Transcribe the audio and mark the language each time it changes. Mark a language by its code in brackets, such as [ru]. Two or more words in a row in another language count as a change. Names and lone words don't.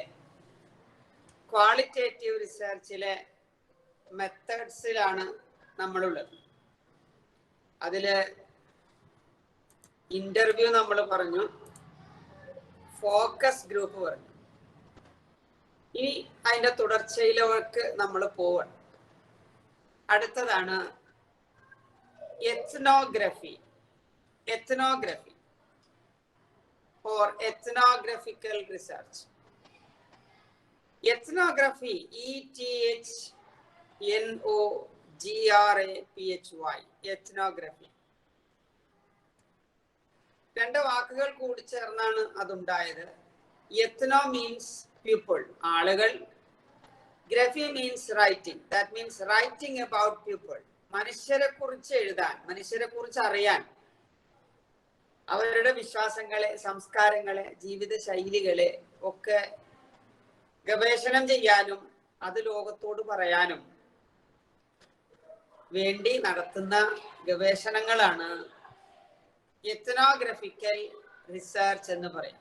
[en] qualitative research [ml] മെത്തേഡ്സിലാണ് നമ്മളുള്ളത്. അതില് ഇന്റർവ്യൂ നമ്മൾ പറഞ്ഞു, [en] focus group [ml] പറഞ്ഞു. ഇനി അതിന്റെ തുടർച്ചയിലേക്ക് നമ്മൾ പോവാണ്. [en] അടുത്തതാണ് ethnography or ethnographical research. Ethnography, ETHNOGRAPHY, ethnography. [ml] രണ്ട് വാക്കുകൾ കൂടി ചേർന്നാണ് അതുണ്ടായത്. [en] ethno means people, ആളുകൾ. Graphy means writing, that means writing about people. [ml] മനുഷ്യരെ കുറിച്ച് എഴുതാൻ, മനുഷ്യരെ കുറിച്ച് അറിയാൻ, അവരുടെ വിശ്വാസങ്ങളെ, സംസ്കാരങ്ങളെ, ജീവിത ശൈലികളെ ഒക്കെ ഗവേഷണം ചെയ്യാനും അത് ലോകത്തോട് പറയാനും വേണ്ടി നടത്തുന്ന ഗവേഷണങ്ങളാണ് [en] ethnographical research [ml] എന്ന് പറയാം.